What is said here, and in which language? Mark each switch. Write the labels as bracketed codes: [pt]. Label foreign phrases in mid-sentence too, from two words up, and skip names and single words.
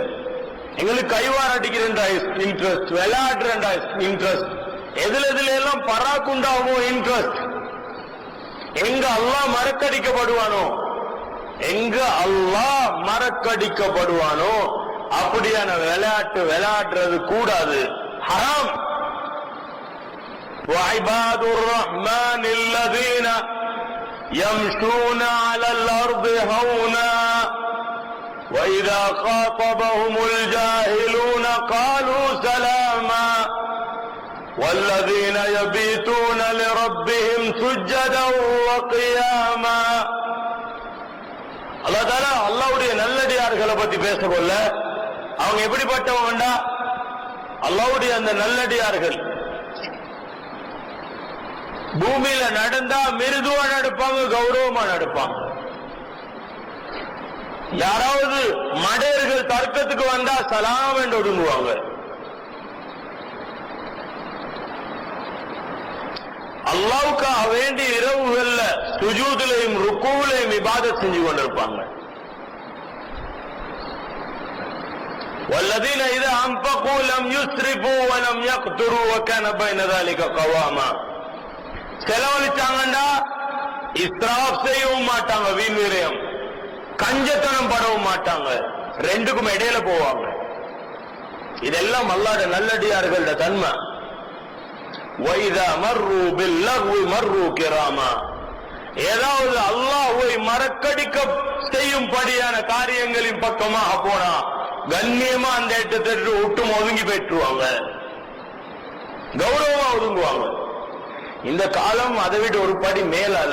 [ta] எங்களுக்கு கைவார் அடிக்கிற இன்ட்ரெஸ்ட், விளையாடுற இன்ட்ரெஸ்ட், எதுல எல்லாம் பராக்கு உண்டாகுமோ இன்ட்ரெஸ்ட். எங்க அல்லாஹ் மறக்கடிக்கப்படுவானோ, எங்க அல்லாஹ் மறக்கடிக்கப்படுவானோ அப்படியான விளையாட்டு விளையாடுறது கூடாது, ஹராம். [ar] وعباد الرحمن الذين يمشون على الأرض هونا وإذا خاطبهم الجاهلون قالوا سلاما والذين يبيتون لربهم سجدا وقياما. [ta] அல்லாஹ் தஆலா அல்லாஹ்வுடைய நல்லடியார்களை பத்தி பேச போல, அவங்க எப்படிப்பட்டவங்கடா, அல்லாஹ்வுடைய அந்த நல்லடியார்கள் பூமியில நடந்தா மிருதுவா நடப்பாங்க, கௌரவமா நடப்பாங்க. யாராவது மடையர்கள் தர்க்கத்துக்கு வந்தா சலாம் என்று ஒடுங்குவாங்க. அல்லாஹ்வுக்காக வேண்டி இரவுகள்ல சுஜூதிலையும் ருக்கூலையும் இபாதத் செஞ்சு கொண்டிருப்பாங்க. [ar] والذين إذا أنفقوا لم يسرفوا ولم يقتروا وكان بين ذلك قواما. [ta] செலவழிச்சாங்கண்டா இஸ்ராப் செய்யவும் மாட்டாங்க, வீண் விரயம், கஞ்சத்தனம் படவும் மாட்டாங்க, ரெண்டுக்கும் இடையில போவாங்க. இதெல்லாம் அல்லாஹ்வுடைய நல்லடியார்களோட தன்மை. [ar] وَإِذَا مَرُّوا بِاللَّغْوِ مَرُّوا كِرَامًا. [ta] ஏதாவது அல்லாஹ்வை மறக்கடிக்க செய்யும்படியான காரியங்களின் பக்கமாக போனா கண்ணியமா அந்த இடத்தை விட்டு ஒதுங்கி பெற்றுவாங்க, கௌரவமா ஒதுங்குவாங்க. இந்த காலம் அதை விட ஒரு படி மேலால.